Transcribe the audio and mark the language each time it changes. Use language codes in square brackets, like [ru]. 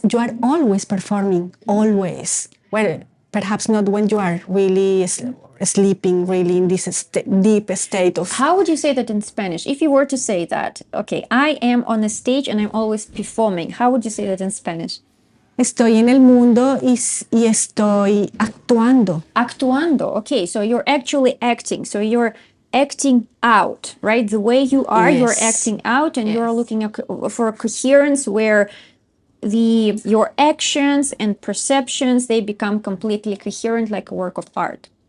[en] You are always performing, always. Well, perhaps not when you are really sleeping, really in this deep state of... How would you say that in Spanish? If you were to say that, I am on a stage and I'm always performing. How would you say that in Spanish? [es] Estoy en el mundo y estoy actuando. Actuando, [en] okay. So you're actually acting. So you're acting out, right? The way you are, you're acting out, and you're looking for a coherence where your actions and perceptions, they become completely coherent, like a work of art.